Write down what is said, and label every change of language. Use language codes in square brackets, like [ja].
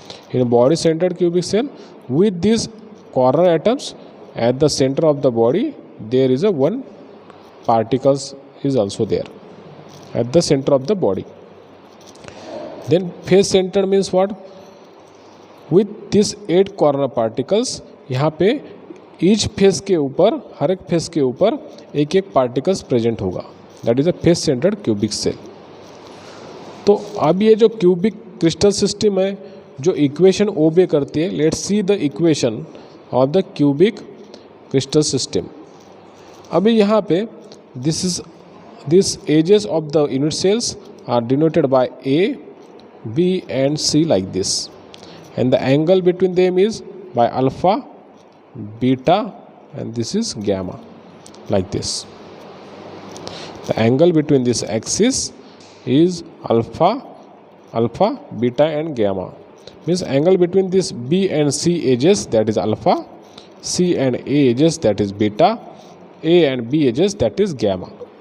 [en] In a body centered cubic cell, with these corner atoms at the center of the body, there is a one particles is also there at the center of the body. Then face centered means what? With this 8 corner particles, [hi] यहाँ पे each face के ऊपर, हर एक face के ऊपर एक एक particles present होगा. [en] That is a face centred cubic cell. [hi] तो अब ये जो क्यूबिक क्रिस्टल सिस्टम है जो इक्वेशन ओबे करती है, [en] Let's see the equation of the cubic crystal system. [hi] अभी यहाँ पे [en] This edges of the unit cells are denoted by A, B and C like this, and the angle between them is by alpha, beta, and this is gamma, like this. The angle between this axis is alpha, beta and gamma. Means angle between this B and C edges, that is alpha, C and A edges, that is beta, A and B edges, that is gamma.